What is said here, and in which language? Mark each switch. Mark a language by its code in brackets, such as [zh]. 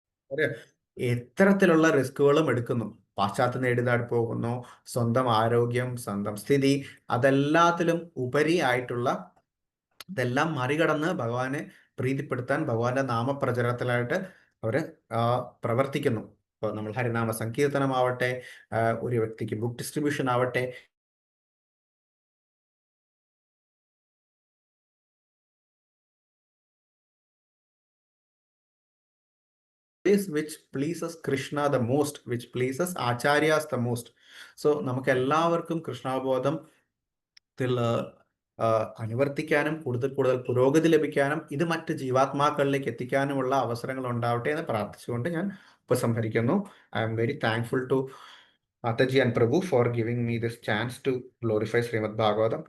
[ml] ഒരു എത്തരത്തിലുള്ള റിസ്കുകളും എടുക്കുന്നു. പാശ്ചാത്യ നേടിതാടി പോകുന്നു, സ്വന്തം ആരോഗ്യം, സ്വന്തം സ്ഥിതി, അതെല്ലാത്തിലും ഉപരിയായിട്ടുള്ള ഇതെല്ലാം മറികടന്ന് ഭഗവാനെ പ്രീതിപ്പെടുത്താൻ ഭഗവാന്റെ നാമപ്രചരണത്തിലായിട്ട് അവര് പ്രവർത്തിക്കുന്നു. ഇപ്പോൾ നമ്മൾ ഹരിനാമ സങ്കീർത്തനമാവട്ടെ, ഒരു വ്യക്തിക്ക് ബുക്ക് ഡിസ്ട്രിബ്യൂഷൻ ആവട്ടെ, [en] which pleases Krishna the most, which pleases Acharyas the most. [ml] So നമുക്ക് എല്ലാവർക്കും കൃഷ്ണാബോധത്തിൽ അനുവർത്തിക്കാനും കൂടുതൽ പുരോഗതി ലഭിക്കാനും ഇത് മറ്റ് ജീവാത്മാക്കളിലേക്ക് എത്തിക്കാനുമുള്ള അവസരങ്ങൾ ഉണ്ടാവട്ടെ എന്ന് പ്രാർത്ഥിച്ചുകൊണ്ട് ഞാൻ ഉപസംഹരിക്കുന്നു. [en] I am very thankful to Mataji and Prabhu for giving me this chance to glorify Srimad Bhagavatam.